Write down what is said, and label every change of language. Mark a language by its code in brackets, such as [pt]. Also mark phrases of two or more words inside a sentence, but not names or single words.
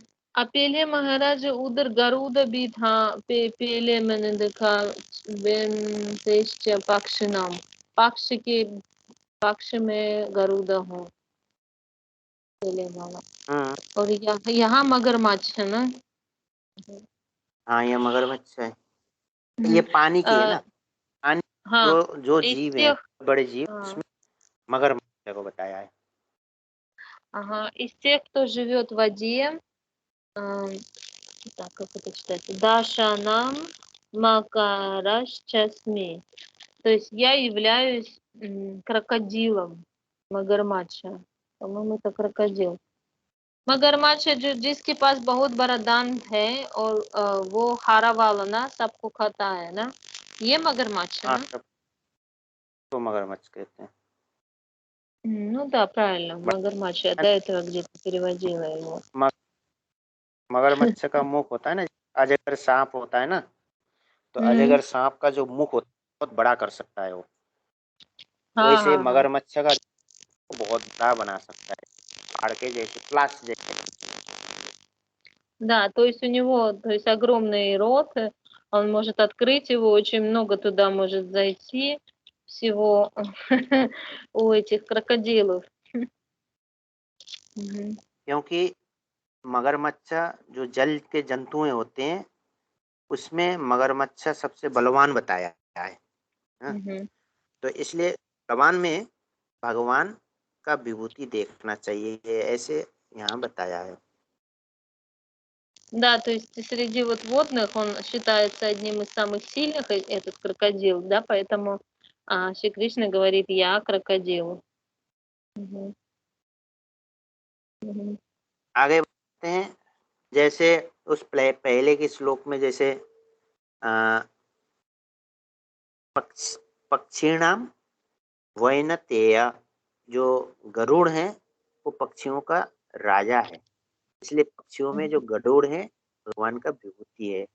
[hi] पहले महाराज उधर गरुड़ भी था। पहले मैंने देखा पक्ष नाम, पक्ष के पक्ष में गरुड़ हो पहले वाला। और यहाँ मगरमच्छ है ना। हाँ, ये मगरमच्छ है। ये पानी की है ना, पानी हाँ, जो जीव है, बड़े जीव, उसमें मगरमच्छ को बताया है। [ru] Ага, из тех, кто живет в воде, так, как это читается? [sa] झषाणाम् मकरश्चास्मि. [ru] То есть я являюсь крокодилом Магармача. По-моему, это крокодил. [hi] मगरमच्छ जो जिसके पास बहुत बड़ा दांत है और वो हरा वाला ना सबको खाता है ना, ये मगरमच्छ है ना? तो मगरमच्छ कहते हैं। [ru] Ну да, правильно, मगरमच्छ. Я до этого где-то переводила его. [hi] मगरमच्छ का मुख होता है ना, अजगर सांप होता है ना, तो अजगर सांप का जो मुख होता है बहुत बड़ा कर सकता है वो। वैसे मगरमच्छ का बहुत बड़ा बना सकता है, पहाड़ के जैसे, प्लास जैसे। [ru] Да, то есть у него, то есть огромный рот, он может открыть его, очень много туда может зайти всего у этих крокодилов. [hi] क्योंकि मगरमच्छ जो जल के जंतुएं होते हैं, उसमें मगरमच्छ सबसे बलवान बताया है। तो इसलिए बलवान में भगवान का विभूति देखना चाहिए, ऐसे यहाँ बताया है। [ru] Да, то есть среди вот водных он считается одним из самых сильных, этот крокодил, да, поэтому Шри Кришна говорит: я крокодил. [hi] आगे बढ़ते हैं। जैसे उस पहले के श्लोक में जैसे [sa] पक्षीणाम वैनतेय, [hi] जो गरुड़ है वो पक्षियों का राजा है, इसलिए पक्षियों में जो गरुड़ है भगवान का विभूति है।